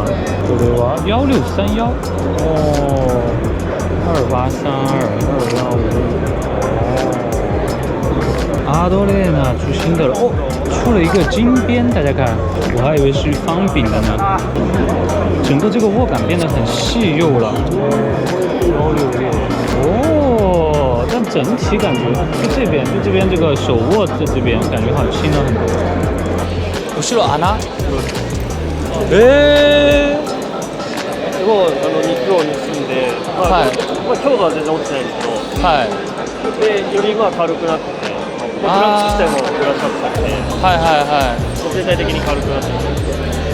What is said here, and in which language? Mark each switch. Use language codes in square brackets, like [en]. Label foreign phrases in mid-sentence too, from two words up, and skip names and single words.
[zh] 这个1631哦，2832、215阿多列呢出新的了哦，出了一个金边，大家看，我还以为是方柄的呢。整个这个握感变得很细幼了。哦，但整体感觉就这边这个手握这边感觉好像轻了很多。 [ja] 後ろ穴？すごい肉を盗んで、強度は全然落ちてないんですけど、でより軽くなってて、ブラック自体もブラッシュアップされて、全体的に軽くなってて。